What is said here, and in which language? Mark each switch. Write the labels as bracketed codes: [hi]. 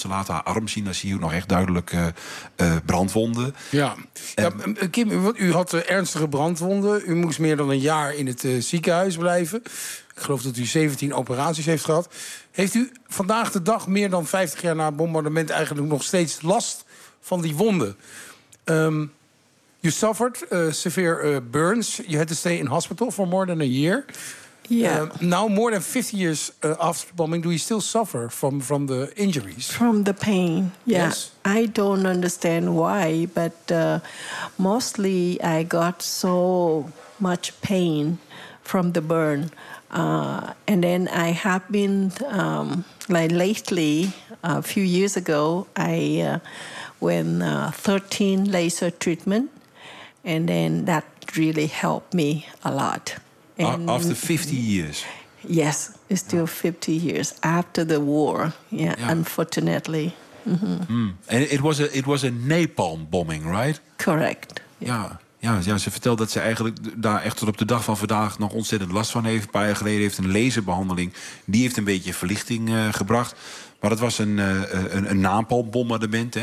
[nl] Ze laat haar arm zien, daar zie je nog echt duidelijk brandwonden. Ja. Kim, u had ernstige brandwonden. U moest meer dan een jaar in het ziekenhuis blijven. Ik geloof dat u 17 operaties heeft gehad. Heeft u vandaag de dag, meer dan 50 jaar na het bombardement, eigenlijk nog steeds last van die wonden? [en] You suffered severe burns. You had to stay in hospital for more than a year. Yeah. Now more than 50 years after the bombing, do you still suffer from the injuries? From the pain, yeah. Yes. I don't understand why, but mostly I got so much pain from the burn. And then I have been, like lately, a few years ago, I went 13 laser treatment, and then that really helped me a lot. And after 50 years? Yes, it's still 50 years after the war, unfortunately. Mm-hmm. Mm. And it was a napalm bombing, right? Correct. [nl] Ja, ze vertelt dat ze eigenlijk daar echt tot op de dag van vandaag nog ontzettend last van heeft. Een paar jaar geleden heeft een laserbehandeling. Die heeft een beetje verlichting gebracht. Maar het was een napalmbombardement.